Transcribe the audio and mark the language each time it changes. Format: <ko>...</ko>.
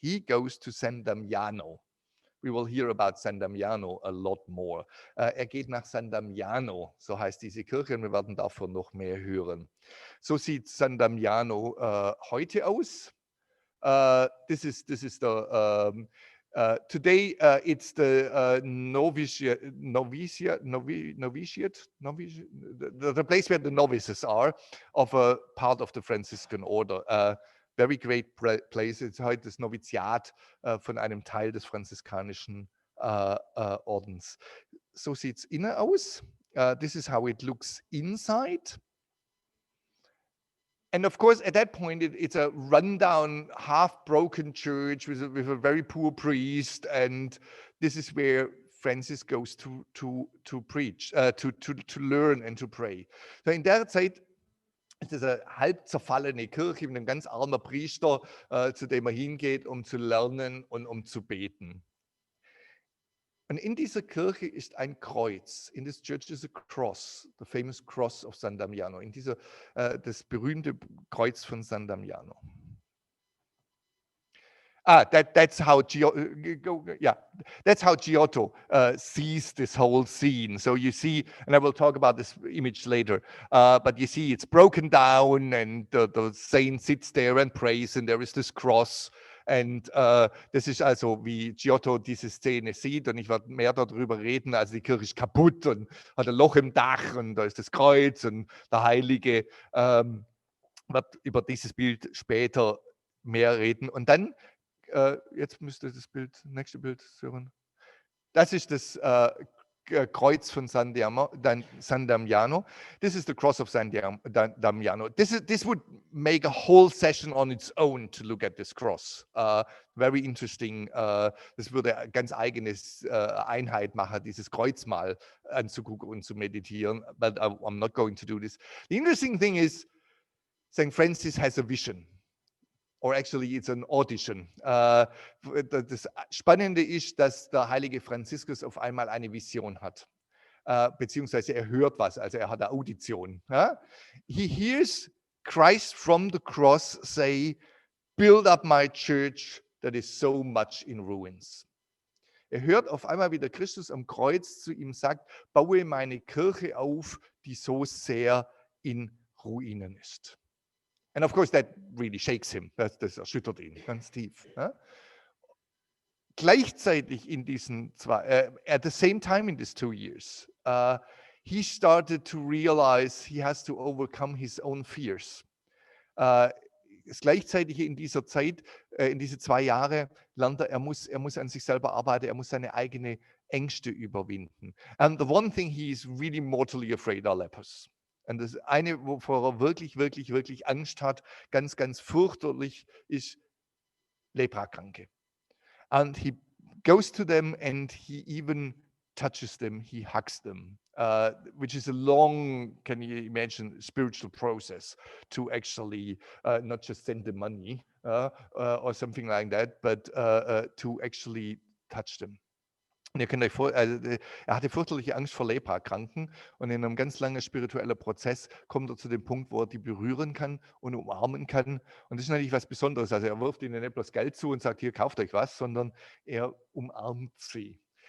<en>He goes to San Damiano. We will hear about San Damiano a lot more.</en> <de>Er geht nach San Damiano, so heißt diese Kirche, und wir werden davon noch mehr hören. So sieht San Damiano heute aus.</de> <en>This is the today it's the novitiate, the place where the novices are of a part of the Franciscan order. Very great place.</en> <de>It's heute das Noviziat von einem Teil des franziskanischen Ordens. So sieht es innen aus.</de> <en>This is how it looks inside. And of course, at that point, it's a rundown, half-broken church with a very poor priest, and this is where Francis goes to preach, to learn and to pray.</en> <de>So in der Zeit ist es eine halb zerfallene Kirche mit einem ganz armen Priester, zu dem er hingeht, um zu lernen und um zu beten. Und in dieser Kirche ist ein Kreuz.</de> <en>In this church is a cross, the famous cross of San Damiano.</en> <de>In dieser, das berühmte Kreuz von San Damiano.</de> <en>That's how that's how Giotto sees this whole scene. So you see, and I will talk about this image later, but you see it's broken down and the saint sits there and prays and there is this cross.</en> <de>Und das ist also, wie Giotto diese Szene sieht, und ich werde mehr darüber reden. Also die Kirche ist kaputt und hat ein Loch im Dach und da ist das Kreuz und der Heilige wird über dieses Bild später mehr reden. Und dann, jetzt müsste das nächste Bild hören. Das ist das Kreuz von San Damiano.</de> <en>This is the cross of San Damiano. This would make a whole session on its own to look at this cross. Very interesting.</en> <de>Das würde eine ganz eigenes Einheit machen, dieses Kreuz mal anzugucken und zu meditieren.</de> <en>But I'm not going to do this. The interesting thing is, St. Francis has a vision. Or actually, it's an audition.</en> <de>Das Spannende ist, dass der heilige Franziskus auf einmal eine Vision hat. Beziehungsweise er hört was, also er hat eine Audition.</de> <en>He hears Christ from the cross say, build up my church that is so much in ruins.</en> <de>Er hört auf einmal, wie der Christus am Kreuz zu ihm sagt, baue meine Kirche auf, die so sehr in Ruinen ist.</de> <en>And of course, that really shakes him.</en> <de>Das erschüttert ihn ganz tief. Gleichzeitig in diesen</de> <en>at the same time in these 2 years, he started to realize he has to overcome his own fears.</en> <de>Das Gleichzeitige in dieser Zeit, in diese 2 Jahre, lernt er muss an sich selber arbeiten, er muss seine eigenen Ängste überwinden.</de> <en>And the one thing he is really mortally afraid are lepers.</en> <de>Und das eine, wovor er wirklich, wirklich, wirklich Angst hat, ganz, ganz fürchterlich, ist Leprakranke.</de> <en>And he goes to them and he even touches them, he hugs them, which is a long, can you imagine, spiritual process to actually not just send them money or something like that, but to actually touch them.</en> <de>Und ihr könnt euch er hatte fürchterliche Angst vor Leprakranken und in einem ganz langen spirituellen Prozess kommt er zu dem Punkt, wo er die berühren kann und umarmen kann. Und das ist natürlich was Besonderes. Also er wirft ihnen nicht bloß Geld zu und sagt, hier, kauft euch was, sondern er umarmt sie.</de>